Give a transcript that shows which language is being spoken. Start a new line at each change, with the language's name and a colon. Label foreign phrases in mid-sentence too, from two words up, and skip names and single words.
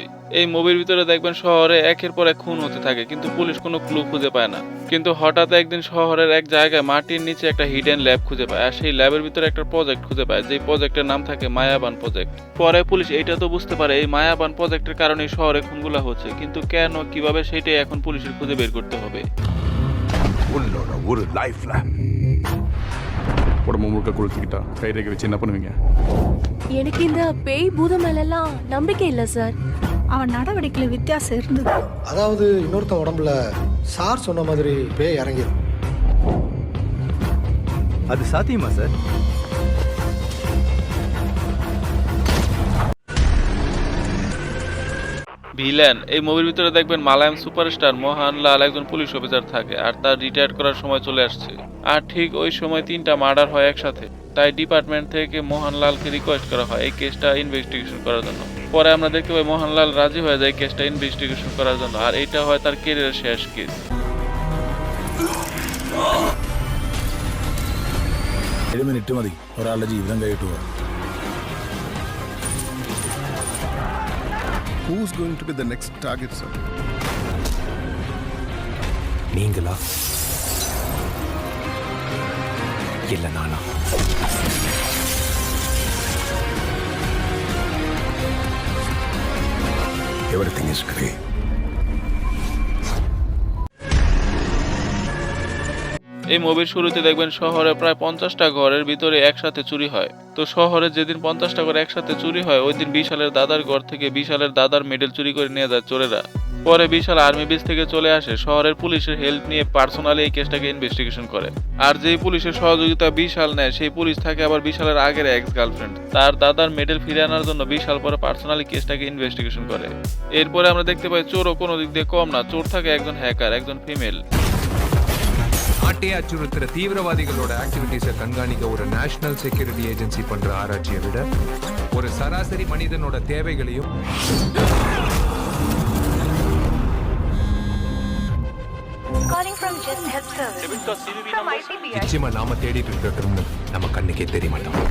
Bangla: এই মুভির ভিতরে দেখবেন শহরে একের পর এক খুন হতে থাকে, কিন্তু পুলিশ কোনো ক্লু খুঁজে পায় না। কিন্তু হঠাৎ একদিন শহরের এক জায়গায় মাটির নিচে একটা
English: hidden lab
Bangla: খুঁজে পায়, আর সেই ল্যাবের ভিতরে একটা প্রজেক্ট খুঁজে পায়, যেই প্রজেক্টের নাম থাকে মায়াবান প্রজেক্ট। পরে পুলিশ এইটা তো বুঝতে পারে এই মায়াবান প্রজেক্টের কারণে শহরে খুনগুলা হচ্ছে, কিন্তু কেন কিভাবে সেটাই এখন পুলিশের খুঁজে বের করতে হবে।
Tamil: உன்னோட ஒரு லைஃப்ல உடம்பு முழுக்க கொளுத்திக்கிட்டா கை ரேகை வச்சு என்ன பண்ணுவீங்க? எனக்கு இந்த பேய் பூதம் மேலெல்லாம் நம்பிக்கை இல்லை சார். அவன் நடவடிக்கையில வித்தியாசம் இருந்தது. அதாவது இன்னொருத்தன் உடம்புல சார் சொன்ன மாதிரி பேய் இறங்கிடும். அது சாத்தியமா சார்?
Bangla: ভিলেন এই মুভির ভিতরে দেখবেন মালায়াম সুপারস্টার মোহনলাল একজন
English: police officer
Bangla: থাকে, আর তার রিটায়ার করার সময় চলে আসছে। আর ঠিক ওই সময় 3টা মার্ডার হয় একসাথে, তাই ডিপার্টমেন্ট থেকে মোহনলালকে রিকোয়েস্ট করা হয় এই কেসটা ইনভেস্টিগেশন করার জন্য। পরে আমরা দেখতে পাই মোহনলাল রাজি হয়ে যায় কেসটা ইনভেস্টিগেশন করার জন্য, আর এটা হয় তার ক্যারিয়ারের শেষ কেস।
Malayalam: മിനിറ്റ് മതി ഒരാളുടെ ജീവിതം കഴിയിട്ടു.
English: Who's going to be the next target, sir?
Tamil: நீங்களா இல்ல நானா?
English: Everything is great.
Bangla: এই মুভির শুরুতে দেখবেন শহরে প্রায় 50টা ঘরের ভিতরে একসাথে চুরি হয়। তো শহরে যেদিন 50টা ঘর একসাথে চুরি হয়, ওই দিন বিশালের দাদার ঘর থেকে বিশালের দাদার মেডেল চুরি করে নিয়ে যায় চোরেরা। পরে বিশাল
English: army base
Bangla: থেকে চলে আসে, শহরের পুলিশের হেল্প নিয়ে পার্সোনালি এই কেসটাকে ইনভেস্টিগেশন করে। আর যেই পুলিশের সহযোগিতা বিশাল নেয়, সেই পুলিশ থাকে আবার বিশালের আগের
English: ex girlfriend.
Bangla: তার দাদার মেডেল ফিরে আনার জন্য বিশাল পরে পার্সোনালি কেসটাকে ইনভেস্টিগেশন করে। এরপরে আমরা দেখতে পাই চোরও কোনো দিক দিয়ে কম না, চোর থাকে একজন হ্যাকার, একজন ফিমেল।
Tamil: நாட்டை அச்சுறுத்துற தீவிரவாதிகளோட ஆக்டிவிட்டிஸை கண்காணிக்க ஒரு
English: national security agency
Tamil: பண்ற ஆராய்ச்சியை விட ஒரு சராசரி மனிதனோட தேவைகளையும் நிச்சயமா நாம தேடிட்டு இருக்கோம்னு நம்ம கண்ணுக்கே தெரிய மாட்டோம்.